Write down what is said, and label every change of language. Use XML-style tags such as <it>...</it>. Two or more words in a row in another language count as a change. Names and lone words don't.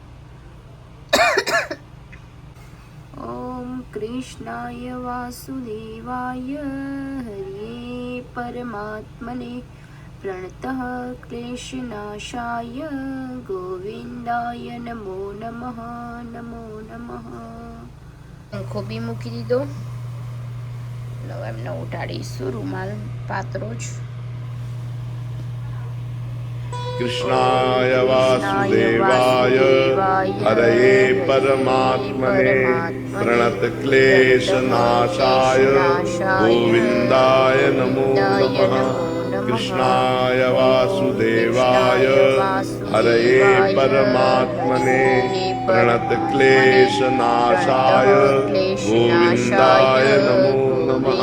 <sa>ઓમ કૃષ્ણાય વાસુદેવાય હરિ પરમાત્મને પ્રણતઃ ક્લેશનાશાય ગોવિંદાય નમો નમઃ. નમો નમઃ.</sa> <gu>પંખો બી મૂકી દીધો. હવે એમને ઉઠાડીશું. રૂમાલ પાતળો જ.</gu> <sa>कृष्णाय वासुदेवाय हरये परमात्मने प्रणत क्लेशनाशाय गोविन्दाय नमो नमः. कृष्णाय वासुदेवाय हरये परमात्मने प्रणत क्लेशनाशाय गोविन्दाय नमो नमः.</sa>